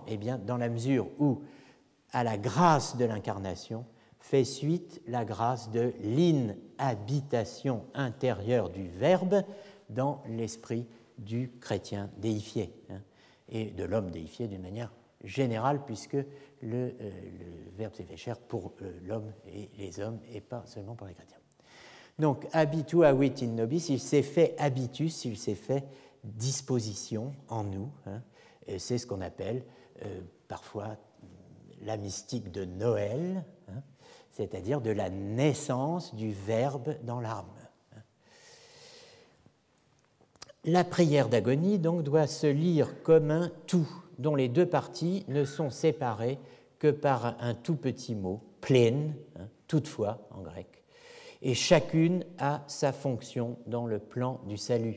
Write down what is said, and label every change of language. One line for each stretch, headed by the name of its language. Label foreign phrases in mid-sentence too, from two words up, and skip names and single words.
French: Eh bien, dans la mesure où, à la grâce de l'incarnation, fait suite la grâce de l'inhabitation intérieure du Verbe dans l'esprit du chrétien déifié, et de l'homme déifié d'une manière générale, puisque le Verbe s'est fait chair pour l'homme et les hommes, et pas seulement pour les chrétiens. Donc,
Latin: habituavit in nobis,
French: il s'est fait habitus, il s'est fait disposition en nous. Et c'est ce qu'on appelle parfois la mystique de Noël, c'est-à-dire de la naissance du Verbe dans l'âme. La prière d'agonie donc doit se lire comme un tout dont les deux parties ne sont séparées que par un tout petit mot, plein, toutefois en grec, et chacune a sa fonction dans le plan du salut.